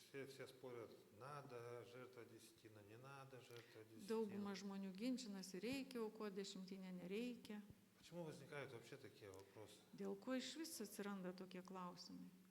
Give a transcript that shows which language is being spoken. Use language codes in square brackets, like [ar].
[ru] все спорят, надо жертвовать десятину, не надо жертвовать десятину. [lt] Dauguma žmonių ginčinasi, reikia aukoti dešimtinę, nereikia. [ru] Почему возникают вообще такие вопросы? [lt] Dėl ko iš vis atsiranda tokie klausimai?